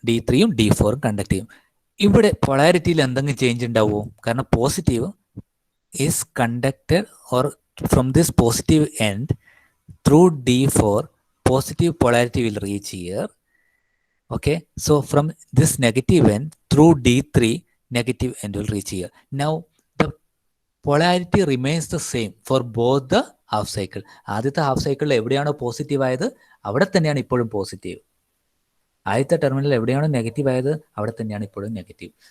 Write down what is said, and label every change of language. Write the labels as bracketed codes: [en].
[ml] D3യും D4ഉം conduct ചെയ്യും. ഇവിടെ പൊളാരിറ്റിയിൽ എന്തെങ്കിലും ചേഞ്ച് ഉണ്ടാവുമോ? കാരണം [en] Positive is conducted or from this positive end through D4, positive polarity will reach here. Okay, so from this negative end through D3, negative end will reach here. Now the polarity remains the same for both the half cycle. [ml] ആദ്യത്തെ half സൈക്കിളിൽ എവിടെയാണോ positive ആയത് അവിടെ തന്നെയാണ് ഇപ്പോഴും positive. ആദ്യത്തെ terminal എവിടെയാണോ negative ആയത് അവിടെ തന്നെയാണ് ഇപ്പോഴും നെഗറ്റീവ്.